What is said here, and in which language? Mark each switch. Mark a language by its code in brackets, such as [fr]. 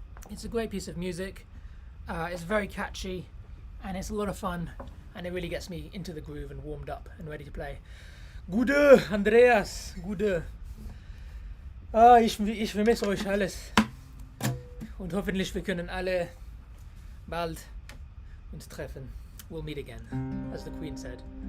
[en] It's a great piece of music. It's very catchy and it's a lot of fun, and it really gets me into the groove and warmed up and ready to play. [de] Gute, Andreas, gute. Ich vermisse euch alles. Und hoffentlich wir können alle bald uns treffen. [en] We'll meet again, as the Queen said.